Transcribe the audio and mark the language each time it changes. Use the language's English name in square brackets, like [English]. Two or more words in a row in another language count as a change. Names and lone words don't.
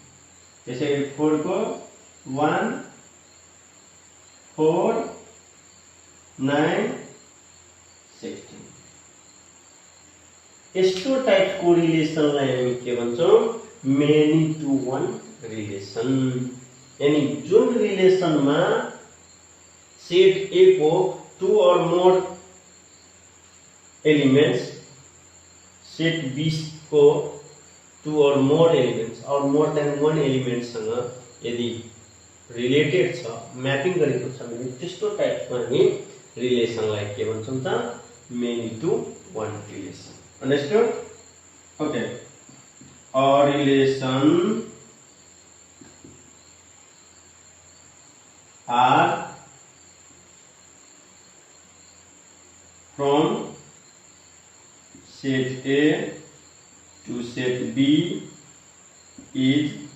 [Nepali] त्यसैले 4 को 1 4 9 16 यस्तो टाइपको रिलेसनलाई हामी के भन्छौं? [English] many to one relation. [Nepali] यानी जुन रिलेसनमा सेट ए को [English] two or more elements, [Nepali] सेट बी को [English] two or more elements [Nepali] और [English] more than one element [Nepali] सँग यदि रिलेटेड छ, मैपिंग गरेको छ भने त्यस्तो टाइपको हामी रिलेसनलाई के भन्छौं त? [English] many to one relation. Understood? Okay. A relation R from set A to set B is